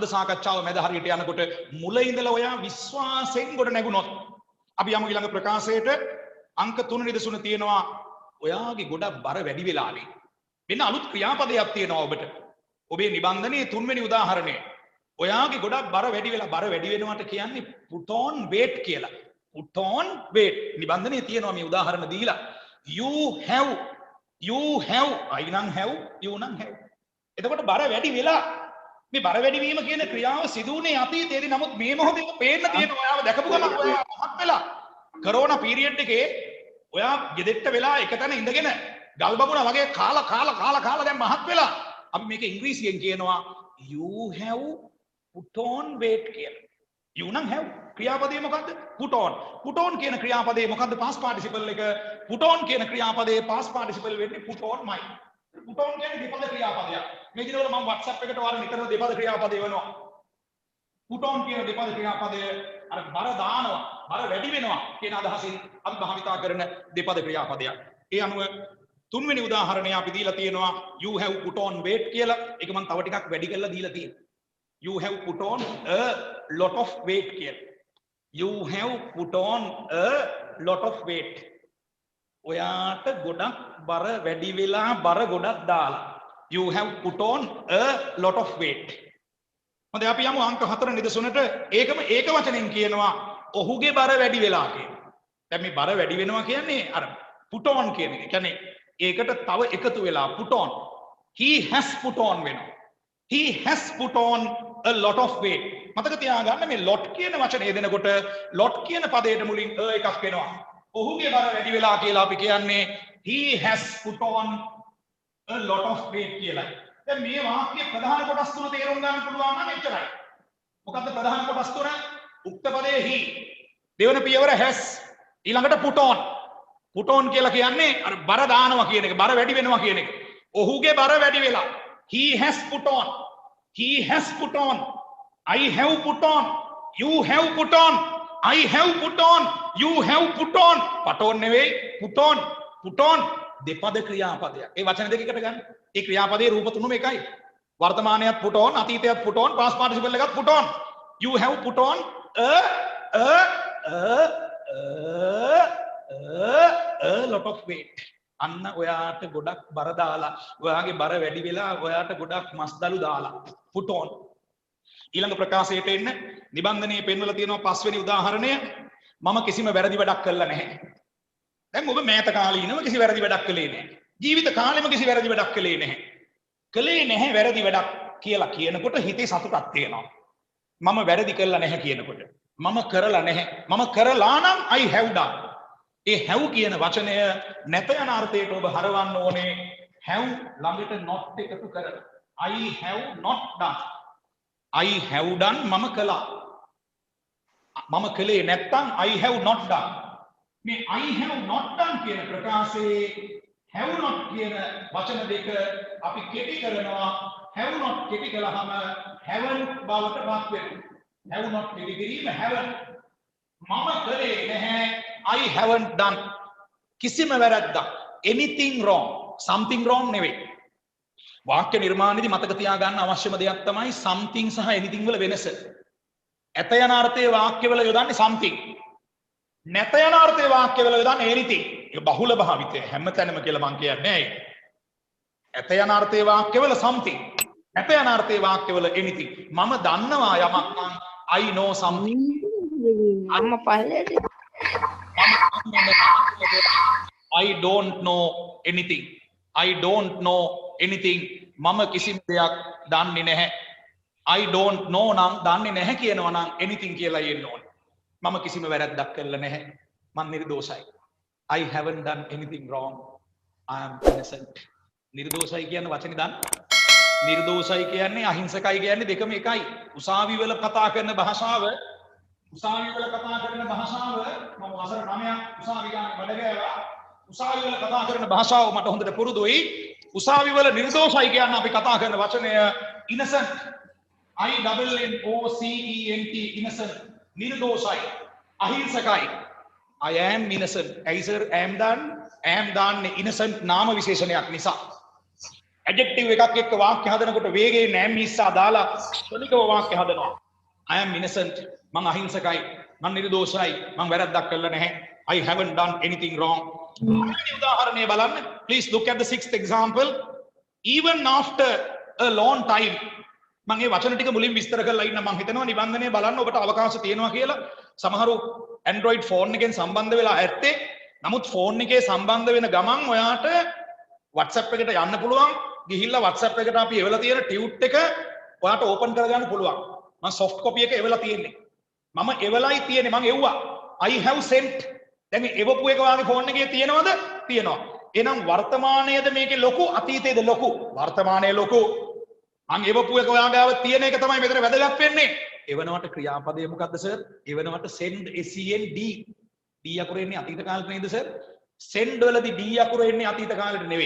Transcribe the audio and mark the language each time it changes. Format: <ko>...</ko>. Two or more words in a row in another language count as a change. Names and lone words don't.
<si>සාකච්ඡාව මැද හරියට යනකොට මුල ඉඳලා ඔයා විශ්වාසයෙන් ගොඩ නැගුණොත් අපි යමු ඊළඟ ප්‍රකාශයට අංක 3 නිදසුන තියෙනවා ඔයාගේ ගොඩක් බර වැඩි වෙලානේ මෙන්න අලුත් ක්‍රියාපදයක් තියෙනවා ඔබට ඔබේ නිබන්ධනයේ 3 වෙනි උදාහරණය ඔයාගේ ගොඩක් බර වැඩි වෙනවට කියන්නේ</si> <en>put on weight</en> <si>කියලා</si> <en>put on weight</en> <si>නිබන්ධනයේ තියෙනවා මේ උදාහරණ දීලා</si> <en>you have</en> <si>I නම්</si> <en>have you</en> <si>නම් have එතකොට බර වැඩි වෙලා මේ බර වැඩි වීම කියන ක්‍රියාව සිදු වුණේ අතීතයේදී නමුත් මේ මොහොතේ පේන්න තියෙන ඔයාව දැකපු ගමන් ඔයා මහත් වෙලා කොරෝනා පීරියඩ් එකේ ඔයා ගෙදෙට්ට වෙලා එක තැන ඉඳගෙන ගල් බබුණා වගේ කාලා දැන් මහත් වෙලා අපි මේක ඉංග්‍රීසියෙන් කියනවා</si> <en>you have put on weight</en> <si>කියලා you නම් have ක්‍රියාපදේ මොකද්ද</si> <en>put on</en> <si>කියන ක්‍රියාපදේ මොකද්ද</si> <en>past participle</en> <si>එක</si> <en>put on</en> <si>කියන ක්‍රියාපදේ</si> <en>past participle</en> <si>වෙන්නේ</si> <en>put on my put on</en> <si>කියන්නේ දෙපද ක්‍රියාපදයක් මේ දිනවල මම WhatsApp එකට වාර නිතරම දෙපද ක්‍රියාපදේ වෙනවා</si> <en>put on</en> <si>කියන දෙපද ක්‍රියාපදය අර බර දානවා බර වැඩි වෙනවා කියන අදහසින් අපි භාවිතා කරන දෙපද ක්‍රියාපදයක් ඒ අනුව තුන්වෙනි උදාහරණය අපි දීලා තියෙනවා</si> <en>you have put on weight</en> <si>කියලා ඒක මම තව ටිකක් වැඩි කරලා දීලා තියෙනවා</si> <en>you have put on a lot of weight</en> <si>කියලා</si> <en>you have put on a lot of weight</en> <si>ඔයාට ගොඩක් බර වැඩි වෙලා බර ගොඩක් දාලා</si> <en>you have put on a lot of weight</en> <si>හොඳයි අපි යමු අංක 4 නිදසුනට ඒකම ඒක වචනෙන් කියනවා ඔහුගේ බර වැඩි වෙලා කියලා දැන් මේ බර වැඩි වෙනවා කියන්නේ අර</si> <en>put on</en> <si>කියන එක කියන්නේ ඒකට තව එකතු වෙලා</si> <en>put on he has put on</en> <si>වෙනවා</si> <en>he has put on a lot of weight</en> <si>මතක තියාගන්න මේ lot කියන වචනේ දෙනකොට lot කියන පදයට මුලින් එකක් වෙනවා ඔහුගේ බර වැඩි වෙලා කියලා අපි කියන්නේ</si> <en>he has put on a lot of weight</en> <si>කියලා. දැන් මේ වාක්‍යයේ ප්‍රධාන කොටස් තුන තේරුම් ගන්න පුළුවන් නම් එච්චරයි. මොකද්ද ප්‍රධාන කොටස් තුන? උක්ත පදයේ he දෙවන පියවර has ඊළඟට</si> <en>put on. put on</en> <si>කියලා කියන්නේ අර බර දානවා කියන එක, බර වැඩි වෙනවා කියන එක. ඔහුගේ බර වැඩි වෙලා</si> <en>he has put on. he has put on. I have put on. You have put on. I have put on. You have put on. put on නෙවෙයි put on. put on</en> <si>දෙපද ක්‍රියාපදයක්. ඒ වචන දෙකකට ගන්න. ඒ ක්‍රියාපදයේ රූප තුනම එකයි. වර්තමානයත්</si> <en>put on,</en> <si>අතීතයත්</si> <en>put on, past participle</en> <si>එකත්</si> <en>put on. You have put on a lot of weight.</en> <si>අන්න ඔයාට ගොඩක් බර දාලා, ඔයාගේ බර වැඩි වෙලා, ඔයාට ගොඩක් මස්දලු දාලා</si> <en>put on.</en> <si>ඊළඟ ප්‍රකාශයට එන්න නිබන්ධනයේ පෙන්වලා තියෙනවා පස්වෙනි උදාහරණය මම කිසිම වැරදි වැඩක් කළා නැහැ. දැන් ඔබ මෑත කාලීනව කිසි වැරදි වැඩක් කළේ නැහැ. ජීවිත කාලෙම කිසි වැරදි වැඩක් කළේ නැහැ. කළේ නැහැ වැරදි වැඩක් කියලා කියනකොට හිතේ සතුටක් තියෙනවා. මම වැරදි කළා නැහැ කියනකොට. මම කරලා නැහැ. මම කරලා නම්</si> <en>I have done.</en> <si>ඒ have කියන වචනය නැත යන අර්ථයට ඔබ හරවන්න ඕනේ have ළඟට not එකතු කරලා.</si> <en>I have not done. I have done</en> <si>මම කළා. මම කළේ නැත්තම්</si> <en>I have not done.</en> <si>මේ</si> <en>I have not done</en> <si>කියන ප්‍රකාශයේ</si> <en>have not</en> <si>කියන වචන දෙක අපි කෙටි කරනවා</si> <en>have not</en> <si>කෙටි කළාම haven't බවට පත් වෙනවා.</si> <en>have not</en> <si>කෙටි කිරීම haven't. මම කළේ නැහැ</si> <en>I haven't done.</en> <si>කිසිම වැරද්දක්</si> <en>anything wrong something wrong</en> <si>නෙවෙයි. වාක්‍ය නිර්මාණයේදී මතක තියාගන්න අවශ්‍යම දෙයක් තමයි something සහ anything වල වෙනස. ඇත යන අර්ථයේ වාක්‍යවල යොදන්නේ something. නැත යන අර්ථයේ වාක්‍යවල යොදන්නේ anything. ඒක බහුල භාවිතය හැමතැනම කියලා මම කියන්නේ ඒක. ඇත යන අර්ථයේ වාක්‍යවල something. නැත යන අර්ථයේ වාක්‍යවල anything. මම දන්නවා යමක් නම්</si> <en>I know something.</en> <si>අම්මා පල්ලේට</si> <en>I don't know anything. I don't know anything.</en> <si>මම කිසිම දෙයක් දන්නේ නැහැ.</si> <en>I don't know</en> <si>නම් දන්නේ නැහැ කියනවා නම් anything කියලා කියන්න ඕනේ. මම කිසිම වැරද්දක් කළා නැහැ. මම නිර්දෝෂයි.</si> <en>I haven't done anything wrong. I am innocent.</en> <si>නිර්දෝෂයි කියන වචනේ දාන්න. නිර්දෝෂයි කියන්නේ අහිංසකයි කියන්නේ දෙකම එකයි. උසාවි වල කතා කරන භාෂාව මම වසර 9ක් උසාවි ගානේ වැඩ ගෑවා. උසාවි වල කතා කරන භාෂාව මට හොඳට පුරුදුයි. උසාවි වල නිර්දෝෂයි කියන අපි කතා කරන වචනය innocent.</si> <en>INNOCENT innocent.</en> <si>නිර්දෝෂයි. අහිංසකයි.</si> <en>I am innocent.</en> <si>ඇයි සර් am දාන්නේ innocent නාම විශේෂණයක් නිසා. adjective එකක් එක්ක වාක්‍ය හදනකොට වේගයෙන් am ඉස්සා දාලා ක්ෂණිකව වාක්‍ය හදනවා.</si> <en>I am innocent.</en> <si>මං අහිංසකයි. මං නිර්දෝෂයි. මං වැරද්දක් කළා නැහැ.</si> <en>I haven't done anything wrong.</en> <si>උදාහරණය බලන්න.</si> <en>Please look at the sixth example. Even after a long time.</en> <si>මම මේ වචන ටික මුලින් විස්තර කරලා ඉන්න මම හිතනවා නිබන්ධනය බලන්න ඔබට අවකාශ තියෙනවා කියලා. සමහරු</si> <en>Android phone</en> <si>එකෙන් සම්බන්ධ වෙලා ඇත්තේ. නමුත් phone එකේ සම්බන්ධ වෙන ගමන් ඔයාට WhatsApp එකට යන්න පුළුවන්. ගිහිල්ලා WhatsApp එකට අපි එවලා තියෙන ටියුට් එක ඔයාට ඕපන් කරගන්න පුළුවන්. මම</si> <en>soft copy</en> <si>එක එවලා තියෙන්නේ. මම එවලයි තියෙන්නේ මම එව්වා.</si> <en>I have sent.</en> <si>දැන් මේ එවපු එක ඔයාගේ phone එකේ තියෙනවද? තියෙනවා. එහෙනම් වර්තමානයේද මේකේ ලොකු අතීතයේද ලොකු? වර්තමානයේ ලොකු. මං එවපු එක ඔයා ගාව තියෙන එක තමයි මෙතන වැදගත් වෙන්නේ. එවනවට ක්‍රියාපදය මොකද්ද සර්? එවනවට</si> <en>send SEND.</en> <si>D අකුර එන්නේ අතීත කාලෙට නේද සර්? send වලදී D අකුර එන්නේ අතීත කාලෙට නෙවෙයි.</si>